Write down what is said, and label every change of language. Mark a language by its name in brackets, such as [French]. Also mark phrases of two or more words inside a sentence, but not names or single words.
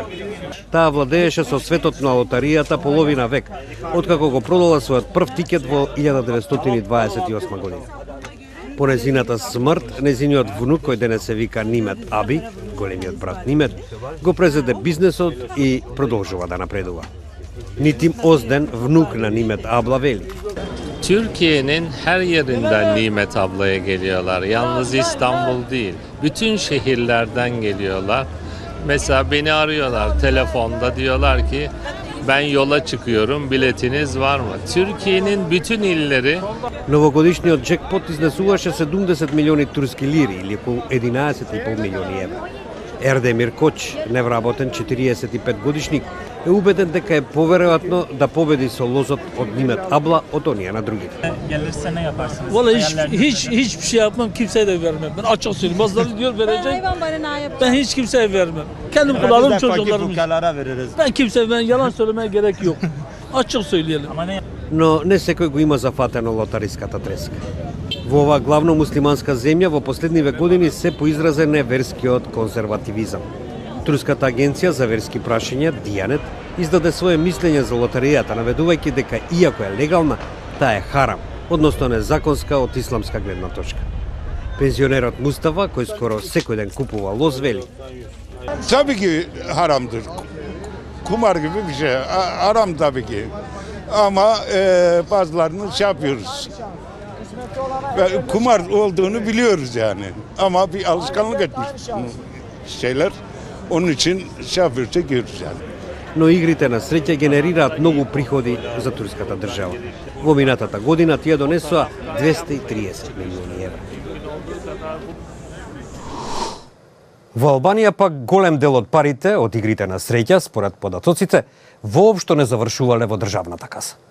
[Macedonian] Таа владееше со светот на лотаријата половина век, откако го продала својот прв тикет во 1928 година. По незината смрт, незиниот внук, кој денес се вика Нимет Аби, големиот брат Нимет, го презеде бизнесот и продолжува да напредува. Нитим Озден, внук на Нимет Abla veli. [Turkish] Türkiye'nin her yerinden Nimet ablaya geliyorlar. Yalnız İstanbul değil. Bütün şehirlerden geliyorlar. Mesela beni arıyorlar telefonda, diyorlar ki ben yola çıkıyorum, biletiniz var mı? Türkiye'nin bütün illeri... [Macedonian] Новогодишниот джекпот изнесуваше 70 милиони турски лири или околу 11,5 милиони евра. Ердемир Коч, невработен 45 годишник, е убеден дека е поверојатно да победи со лозот од Нимет Abla од оние на другите. [Turkish] Gelirse ne yaparsınız? Vallahi hiçbir şey yapmam, kimseye de vermem. Ben açık söyleyeyim. Bazıları diyor verecek. Ben hiç kimseye vermem. Kendim kullanırım, çocuklarım. Ben yalan söylemeye gerek yok. Açık söyleyelim. [Macedonian] Но не секој го има зафатено лотариската треска. Во оваа главно муслиманска земја во последниве години се поизразен е верскиот конзервативизам. Турската агенција за верски прашања Дијанет издаде свое мислење за лотаријата, наведувајќи дека иако е легална, таа е харам, односно незаконска од исламска гледна точка. Пензионерот Мустафа, кој скоро секој ден купува лоз, вели: [Turkish] Tabii ki haramdır. Kumar gibi bir şey. Haram tabii ki. Ama bazılarını şey yapıyoruz. Kumar olduğunu biliyoruz yani. Ama bir alışkanlık etmiş şeyler. Onun için şey yapıyoruz, çekiyoruz yani. [Macedonian] Но игрите на среќа генерираат многу приходи за турската држава. Во минатата година тие донесоа 230 милиони евра. Во Албанија пак голем дел од парите од игрите на среќа, според податоците, воопшто не завршувале во државната каса.